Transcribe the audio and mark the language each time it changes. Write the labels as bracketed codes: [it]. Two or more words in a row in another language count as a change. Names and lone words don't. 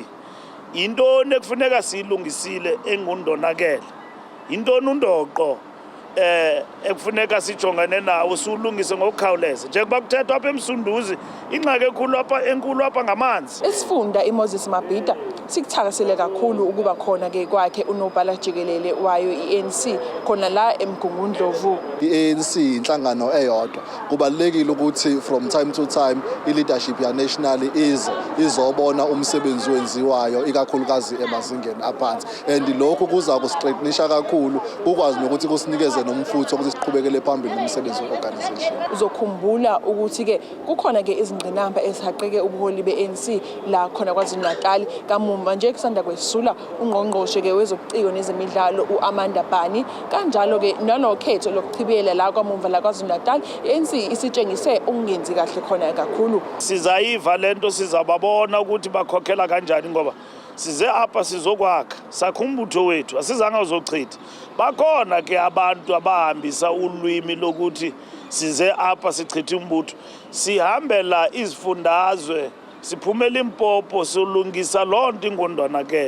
[xh] Yintoni ekufuneka siyilungisile engundonakele, yintoni undoqo ekufuneka sijongane nawo siwulungise ngokukhawuleza njengoba kuthethwa apha eMsunduzi ingxaki enkulu apha ngamanzi. [zu] Isifunda iMoses Mabhida sikuthakasele kakhulu ukuba khona ke kwakhe unobhala jikelele wayo i-ANC khona la eMgungundlovu. I-ANC inhlangano eyodwa, kubalekile ukuthi [en] from time to time [zu] i-leadership ya-national izobona umsebenzi wenziwayo ikakhulukazi emazingeni aphansi, and lokhu kuza kusiqininisha kakhulu ukwazi nokuthi kusinikeze nomfutho ukuthi siqhubekele phambili nomsebenzi we-organisation. Uzokhumbula ukuthi-ke kukhona-ke izingqinamba ezihaqeke ubuholi be-ANC la khona KwaZulu-Natal. Kamuva nje kusanda kwesula ungqongqoshe-ke wezobuciko nezemidlalo u-Amanda Bani. Kanjalo-ke nalokhetho lokuchibiyela la kwamuva la KwaZulu-Natal, i-ANC isitshengise ukungenzi kahle khona kakhulu. [xh] Sizayiva lento, sizababona ukuthi bakhokhela kanjani ngoba size apha sizokwakha, sakha umbutho wethu, asizange uzochitha. Bakhona ke abantu abahambisa ulwimi lokuthi size apha sichithe umbutho. Sihambela izifundazwe, siphumela impopo, silungisa lonto ingondonakele.